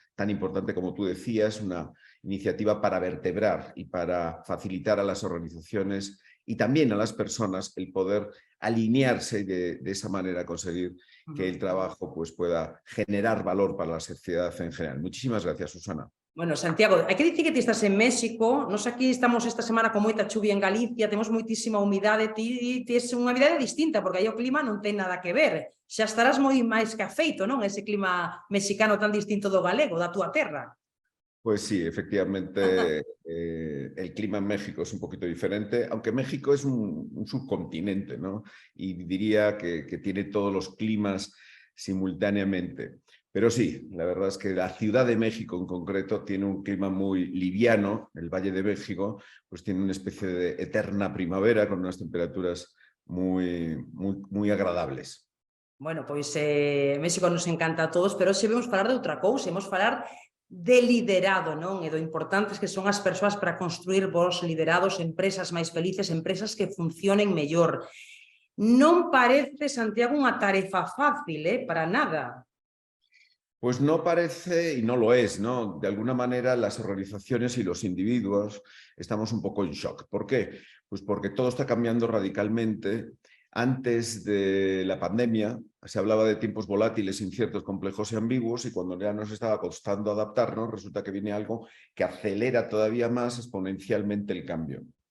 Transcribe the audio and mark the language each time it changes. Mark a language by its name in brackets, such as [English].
[Spanish] tan importante como tú decías, una iniciativa para vertebrar y para facilitar a las organizaciones y también a las personas el poder alinearse y de esa manera conseguir que el trabajo pues, pueda generar valor para la sociedad en general. Muchísimas gracias, Susana. [Galician] Bueno, Santiago, hai que dicir que ti estás en México, nos aquí estamos esta semana con moita chuvia en Galicia, temos moitísima humidade, ti tes unha humidade distinta, porque aí o clima non ten nada que ver. Xa estarás moi máis que afeito, non? Ese clima mexicano tan distinto do galego, da túa terra. [Spanish] Pues sí, efectivamente, el clima en México es un poquito diferente, aunque México es un subcontinente, ¿no? Y diría que tiene todos los climas simultáneamente. Pero sí, la verdad es que la Ciudad de México en concreto tiene un clima muy liviano. El Valle de México pues tiene una especie de eterna primavera con unas temperaturas muy agradables. [Galician] Bueno, pois México nos encanta a todos, pero hoxe vamos falar de outra cousa, vamos falar de liderado, non? E do importantes que son as persoas para construir bons liderados, empresas máis felices, empresas que funcionen mellor. Non parece, Santiago, unha tarefa fácil, para nada. [Spanish] Pues no parece y no lo es, ¿no? De alguna manera las organizaciones y los individuos estamos un poco en shock. ¿Por qué? Pues porque todo está cambiando radicalmente. Antes de la pandemia se hablaba de tiempos volátiles, inciertos, complejos y ambiguos, y cuando ya nos estaba costando adaptarnos, resulta que viene algo que acelera todavía más exponencialmente el cambio.